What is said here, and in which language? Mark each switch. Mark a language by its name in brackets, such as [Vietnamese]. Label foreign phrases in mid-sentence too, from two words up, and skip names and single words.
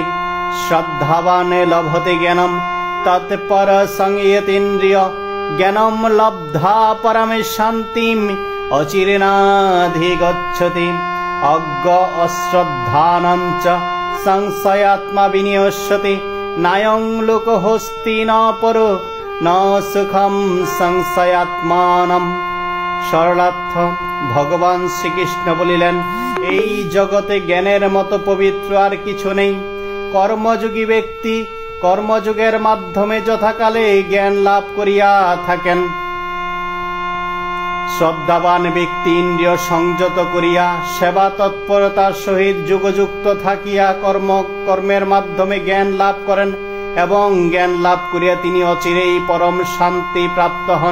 [Sanskrit] श्रद्धावान् लभते ज्ञानं तत्परसंयतेन्द्रिय ज्ञानं लब्ध्वा परम शान्तिम् अचिरेणाधिगच्छति। अज्ञ अश्रद्धानं च संशयात्मा विनश्यति नायं लोकोऽस्ति न परो न सुखं संशयात्मानं। [Bangla] সরলার্থ ভগবান শ্রীকৃষ্ণ বলিলেন, এই জগতে জ্ঞানের মতো পবিত্র আর কিছু নেই। কর্মযোগী ব্যক্তি কর্মযোগের মাধ্যমে যথাকালে জ্ঞান লাভ করিয়া থাকেন। শ্রদ্ধাবান ব্যক্তি ইন্দ্রিয় সংযত করিয়া সেবা তৎপরতার সহিত যোগযুক্ত থাকিয়া কর্মের মাধ্যমে জ্ঞান লাভ করেন এবং জ্ঞান লাভ করিয়া তিনি অচিরেই পরম শান্তি প্রাপ্ত হন।